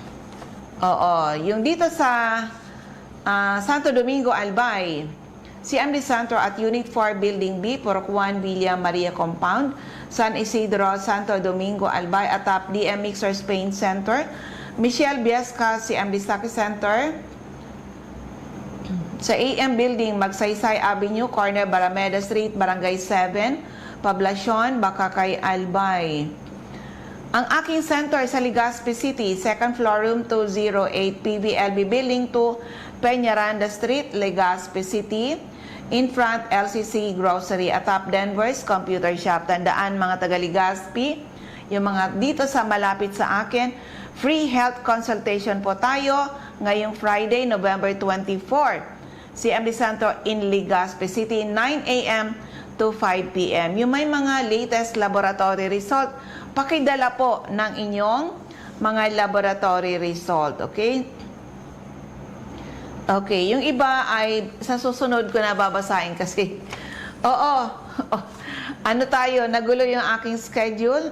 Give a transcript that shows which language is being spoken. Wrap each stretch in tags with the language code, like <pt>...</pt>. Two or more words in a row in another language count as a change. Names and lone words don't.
<tl>Oo, yung dito sa Santo Domingo, Albay, CMD Center at Unit 4 Building B, Purok 1, Villa Maria Compound, San Isidro, Santo Domingo, Albay, atap DM Mixer Spain Center, Michelle Biesca, CMD Saki Center, sa AM Building, Magsaysay Avenue, Corner Barameda Street, Barangay 7, Poblacion, Bakakay, Albay. Ang aking center sa Legazpi City, second floor, room 208, PVLB Building 2, Peñaranda Street, Legazpi City,</tl> <en>in front</en> <tl>LCC Grocery, atap Denver's Computer Shop. Tandaan mga taga Legazpi, yung mga dito sa malapit sa akin,</tl> <en>free health consultation</en> <tl>po tayo ngayong Friday, November 24. CMD Center in Legazpi City, 9 a.m. to 5 p.m. Yung may mga</tl> <en>latest laboratory result,</en> <tl>pakidala po ng inyong mga</tl> <en>laboratory result,</en> <tl>okay? Okay, yung iba ay sa susunod ko na babasahin kasi. Oo, ano tayo, nagulo yung aking schedule.</tl>